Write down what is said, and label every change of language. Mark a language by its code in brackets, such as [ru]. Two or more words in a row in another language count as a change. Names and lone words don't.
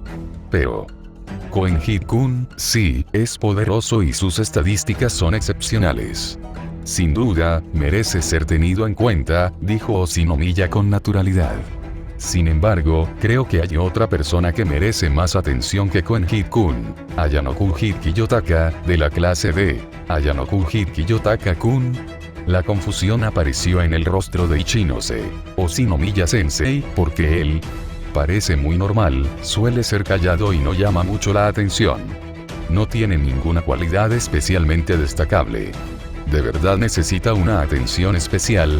[es] Pero Koenji-kun, sí, es poderoso y sus estadísticas son excepcionales. Sin duda, merece ser tenido en cuenta, dijo Oshinomiya con naturalidad. Sin embargo, creo que hay otra persona que merece más atención que Koenji-kun. Ayano-kun Kiyotaka, de la clase D. Ayano-kun Kiyotaka-kun. La confusión apareció en el rostro de Ichinose. Oshinomiya-sensei, porque él parece muy normal, suele ser callado y no llama mucho la atención. No tiene ninguna cualidad especialmente destacable. ¿De verdad necesita una atención especial?